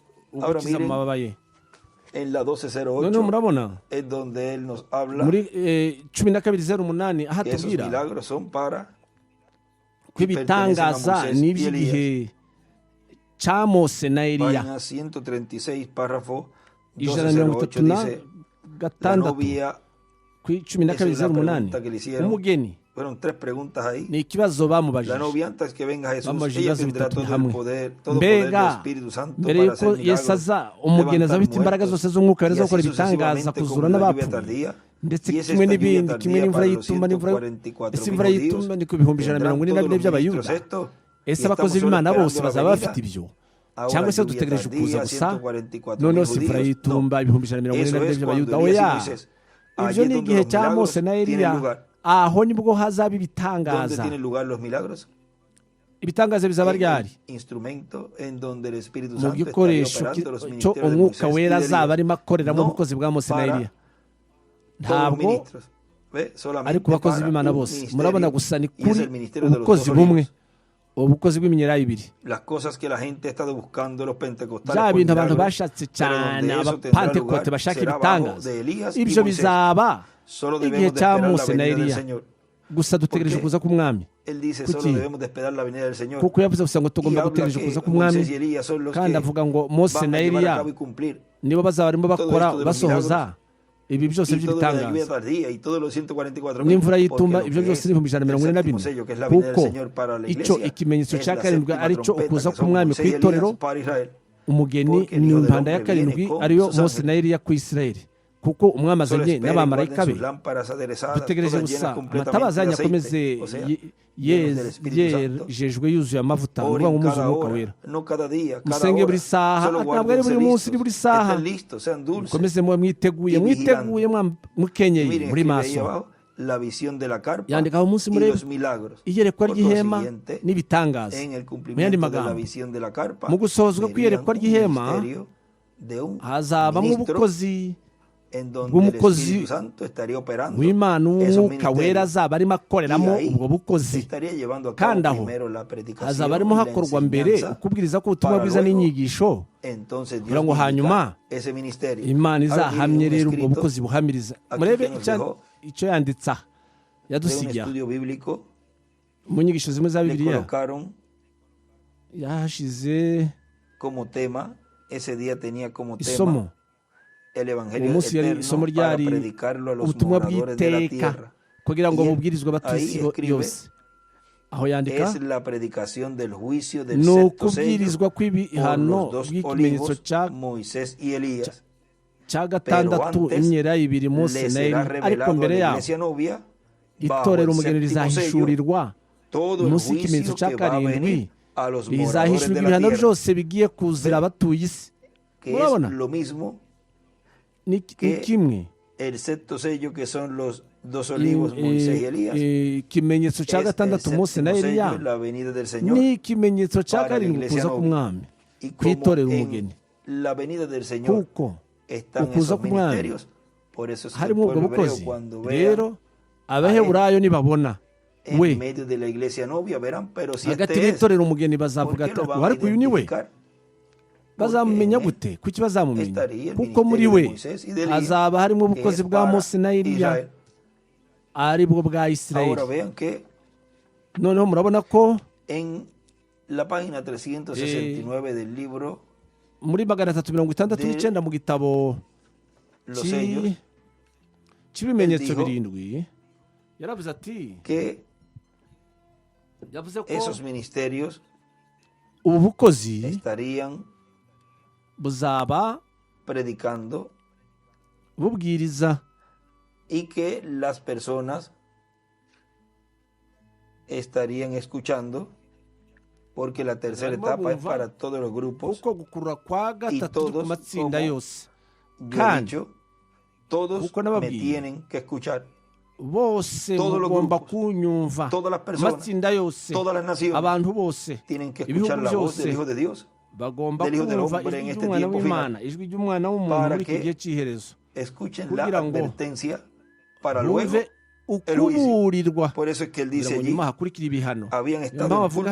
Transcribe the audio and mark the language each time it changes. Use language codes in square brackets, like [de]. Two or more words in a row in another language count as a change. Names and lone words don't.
[es] Ahora [rw] ugukiza mu [es] miren, [rw] mababa ye. [es] En la [rw] Noneho [es] 1208 [rw] murabona [es] es donde él nos habla [rw] muri 12:08 aho [es] que esos [rw] atubwira [es] milagros son para [rw] ko ibitangaza ni iby'igihe cya Mose na Eliya. [es] página 136, párrafo [rw] 136 [es] 1208 dice, la novia, [rw] ku [es] esa es la [rw] 12:08 [es] pregunta que le hicieron. [rw] umugeni [es] Fueron tres preguntas ahí. [rw] ni ikibazo [es] La [rw] bamubajije. [es] novia, antes que venga Jesús, [rw] Bamubajije [es] ella [rw] ibibazo [es] tendrá [rw] bitatu [es] todo el [rw] hamwe. [es] poder del [rw] Mbega [es] Espíritu Santo [rw] mbere [es] para [rw] yuko [es] hacer [rw] Yesu [es] milagros, [rw] aza umugeni aza afite imbaraga [es] levantar [rw] zose z'umwuka wera zo [es] y [rw] gukora [es] así [rw] ibitangaza, [es] sucesivamente [rw] kuzura [es] como la lluvia [rw] n'abapfuye, [es] tardía. [rw] ndetse [es] Y es [rw] kimwe [es] esta lluvia [rw] n'ibindi, [es] tardía [rw] kimwe n'imvura [es] para los [rw] y'itumba n'imvura [es] 144,000 [rw] ese imvura y'itumba [es] judíos. [rw] ni ku bihumbi ijana na [es] Tendrán [rw] mirongo ine na [es] todos [rw] bine [es] los [rw] by'abayuda. [es] ministros esto, y [rw] Ese [es] estamos [rw] abakozi [es] solo [rw] b'Imana bose [es] esperando la [rw] bazaba [es] venida. [rw] bafite ibyo, [es] Ahora [rw] cyangwa se [es] lluvia [rw] dutegereje kuza [es] tardía, [rw] gusa, [es] 144,000 [rw] noneho si imvura [es] judíos. [rw] y'itumba ibihumbi ijana na mirongo ine [es] Eso [rw] na bine [es] es [rw] by'abayuda. [es] cuando Elías y [rw] Oya, [es] Moisés. [rw] ibyo [es] Allí [rw] ni [es] es donde [rw] igihe [es] los [rw] cya [es] milagros [rw] Mose na [es] tienen [rw] Eliya, [es] lugar. [rw] aho nibwo hazaba [es] ¿Dónde [rw] ibitangaza. [es] tienen lugar los milagros? [rw] Ibitangaza bizaba [es] En [rw] ryari? [es] el instrumento en donde el Espíritu [rw] Mu [es] Santo estaría [rw] gikoresho [es] operando los [rw] cyo [es] ministerios de [rw] umwuka [es] Moisés y [rw] wera [es] de [rw] azaba [es] Elías. [rw] arimo akoreramo [es] No [rw] ubukozi bwa Mose na [es] para [rw] Eliya. [es] todos los [rw] Ntabwo [es] ministros. Ve, solamente [rw] ari ku bakozi [es] para [rw] b'Imana [es] un [rw] bose. [es] ministerio, [rw] Murabona gusa ni [es] y es [rw] kuri [es] el ministerio de los [rw] ubukozi [es] dos [rw] bumwe, [es] olivos. [rw] ubukozi bw'iminyera ibiri. [es] Las cosas que la gente ha estado buscando, los pentecostales, [rw] Bya [es] por [rw] bintu abantu [es] milagros, [rw] bashatse [es] pero [rw] cyane, [es] donde eso tendrá [rw] abapantekote [es] lugar [rw] bashaka [es] será abajo [rw] ibitangaza, [es] de Elías y [rw] ibyo [es] Moisés. [rw] bizaba [es] Solo [rw] igihe [es] debemos de [rw] cya [es] esperar la [rw] Mose na [es] venida del [rw] Eliya. [es] Señor. [rw] Gusa dutegereje [es] ¿Por qué? [rw] kuza k'umwami, [es] Él dice, [rw] Kuki? [es] solo debemos de esperar la venida del Señor. [rw] kuko yavuze gusa ngo [es] Y [rw] tugomba [es] habla [rw] gutegereje [es] que [rw] kuza k'umwami, [es] Moisés y Elías son los [rw] kandi [es] que [rw] avuga ngo Mose [es] van [rw] na [es] a llevar a [rw] Eliya [es] cabo y cumplir [rw] nibo bazaba barimo bakora [es] esto de los [rw] basohoza ibi byose [es] y todo lo de la lluvia [rw] by'ibitangaza [es] tardía y todos los 144.000, [rw] n'imvura [es] porque [rw] y'itumba [es] lo [rw] ibyo [es] que [rw] byose [es] es [rw] ni ibihumbi ijana na [es] el [rw] mirongo ine na [es] séptimo [rw] bine [es] sello, que es la venida del [rw] kuko [es] Señor para la [rw] icyo [es] iglesia, [rw] ikimenyetso [es] es [rw] cya [es] la [rw] karindwi [es] séptima [rw] ari cyo [es] trompeta, [rw] ukuza [es] que son [rw] k'umwami ku [es] Moisés y [rw] itorero [es] Elías para Israel, [rw] umugeni [es] porque el [rw] ni [es] Hijo del [rw] impanda ya [es] Hombre viene [rw] karindwi [es] con [rw] ariyo [es] sus [rw] mose [es] ángeles. [rw] na eliya ku isirayeli kuko umwami [es] Solo [rw] azanye [es] esperen, guarden [rw] n'abamarayika be [es] sus lámparas aderezadas, [rw] dutegereje [es] todas [rw] gusa [es] llenas completamente [rw] amatabaza [es] de [rw] yanyu akomeze [es] aceite, o sea, llenos del Espíritu Santo. [rw] yejejwe yuzuye amavuta ni ukuvuga ngo [es] Oren [rw] muzuye [es] cada [rw] umwuka [es] hora, [rw] wera [es] no cada día, cada [rw] musenge buri [es] hora. [rw] saha [es] Solo [rw] ntabwo ari [es] guárdense [rw] buri munsi ni [es] listos, [rw] buri saha [es] estén listos, sean dulces. [rw] mukomeze mube mwiteguye [es] y [rw] mwiteguye mukenyeye [es] Miren, [rw] muri [es] escribe ahí [rw] maso [es] abajo la visión de la carpa [rw] yandikaho umunsi [es] y [rw] murebe [es] los milagros. [rw] iyerekwa [es] Por [rw] ry'ihema [es] consiguiente, [rw] n'ibitangaza [es] en el [rw] mu yandi [es] cumplimiento de la [rw] magambo [es] visión de la carpa, [rw] mu gusohozwa [es] verían [rw] kw'iyerekwa [es] un [rw] ry'ihema [es] ministerio de un [rw] hazabamo [es] ministro [rw] ubukozi [es] en donde el [rw] bw'umukozi [es] Espíritu Santo estaría operando [rw] w'imana [es] esos [rw] umwuka wera [es] ministerios. [rw] azaba arimo akoreramo [es] Y ahí [rw] ubwo bukozi [es] estaría llevando a [rw] kandi [es] cabo [rw] aho [es] primero la predicación [rw] hazaba [es] y [rw] harimo [es] la [rw] hakorwa mbere [es] enseñanza, [rw] ukubwiriza ko ubutumwa [es] para [rw] bwiza [es] luego, [rw] n'inyigisho [es] entonces [rw] kugira [es] Dios [rw] ngo hanyuma [es] vindicar ese ministerio. [rw] imana [es] Ahora miren [rw] izahamye [es] un [rw] rero ubwo [es] escrito [rw] bukozi buhamiriza [es] aquí [rw] murebe [es] que nos dejó [rw] icyo yanditse aha [es] de un [rw] yadusigiye aha [es] estudio bíblico. [rw] mu nyigisho zimwe za [es] Le [rw] bibiliya [es] colocaron [rw] yahashize [es] como tema, ese día tenía como tema [rw] isomo [es] el [rw] uwo [es] evangelio [rw] munsi yari [es] eterno [rw] isomo [es] para [rw] ryari [es] predicarlo a los [rw] ubutumwa [es] moradores de la [rw] bw'iteka [es] tierra. [rw] kugira ngo [es] Y [rw] bubwirizwe abatuye isi [es] ahí escribe, [rw] yose aho yandika [es] es la predicación del juicio del [rw] ni [es] sexto sello [rw] ukubwirizwa [es] por [rw] kw'ibihano [es] los dos [rw] bw'ikimenyetso [es] olivos, Moisés y Elías. [rw] cya gatandatu [es] antes [rw] imyera ibiri mose [es] Le [rw] na [es] será [rw] Eliya ariko [es] revelado a [rw] mbere [es] la [rw] yaho [es] iglesia novia bajo [rw] itorero [es] el [rw] umugeni [es] séptimo sello [rw] rizahishurirwa [es] todo el [rw] munsi y'ikimenyetso [es] juicio [rw] cya [es] que va a [rw] karindwi [es] venir a los moradores [rw] rizahishurwa [es] de la [rw] ibihano [es] tierra, [rw] byose bigiye kuzira abatuye isi [es] que es [rw] murabona [es] lo mismo [rw] ni [es] que [rw] kimwe [es] el sexto sello, que son los dos olivos, Moisés y Elías. [rw] ikimenyetso cya [es] Es [rw] gatandatu [es] el [rw] mose na [es] séptimo [rw] Eliya [es] sello, la venida del Señor. [rw] ni ikimenyetso cya [es] para la [rw] karindwi [es] iglesia [rw] kuza [es] novia. [rw] k'umwami [es] Y [rw] ku itorero [es] como [rw] umugeni [es] en la venida del Señor [rw] kuko [es] están [rw] ukuza [es] esos [rw] k'umwami [es] ministerios, por eso es que el [rw] harimo ubwo [es] pueblo hebreo, [rw] bukozi [es] cuando vea [rw] rero abaheburayo nibabona [es] en [rw] we [es] medio de la iglesia novia, verán, pero si [rw] hagati [es] este es, [rw] y'itorero umugeni [es] ¿por [rw] bazavuga [es] qué [rw] ati [es] lo van a [rw] ariko uyu ni we [es] identificar? [rw] bazamumenya [es] Porque [rw] gute kuki bazamumenya [es] estaría el [rw] kuko muri [es] ministerio [rw] we [es] de Moisés y de Elías, [rw] hazaba harimo [es] que [rw] ubukozi [es] es [rw] bwa [es] para [rw] mose na Eliya [es] Israel. [rw] ari bwo bwa [es] Ahora [rw] isirayeli [es] vean que [rw] noneho murabona ko [es] en la página 369 del libro [rw] muri 369 mu gitabo [es] Los Sellos, [rw] cy'ibimenyetso [es] Él dijo [rw] birindwi yaravuze ati [es] que [rw] yavuze ko [es] esos ministerios [rw] ubu bukozi [es] estarían [rw] buzaba [es] predicando [rw] bubwiriza [es] y que las personas estarían escuchando, porque la tercera [rw] Barimo [es] etapa es [rw] bumva [es] para todos los grupos. [rw] kuko gukurura kwa gatatu [es] todos [rw] ku matsinda [es] como [rw] yose [es] Yo he [rw] kandi [es] dicho, todos [rw] kuko [es] me [rw] nababwiye [es] tienen que escuchar, [rw] bose [es] Todos los [rw] mugomba [es] grupos, [rw] kunyumva [es] todas las personas, [rw] amatsinda yose [es] todas las naciones [rw] abantu bose [es] tienen que [rw] ibihugu [es] escuchar la voz [rw] byose [es] del Hijo de Dios. [rw] bagomba [es] del Hijo del [rw] kumva [es] Hombre en [rw] ijwi [es] este [rw] ry'umwana [es] tiempo [rw] w'imana ijwi ry'umwana w'umuntu [es] Para [rw] muri iki [es] que [rw] gihe cy'iherezo [es] Escuchen la [rw] kugira ngo [es] advertencia para luego [rw] bumve [es] el juicio. [rw] ukuburirwa [es] Por eso es que él [rw] kugira [es] dice [rw] ngo [es] allí, [rw] nyuma hakurikire ibihano [es] habían [rw] niyo [es] estado [rw] mpamvu [es] en [rw] avuga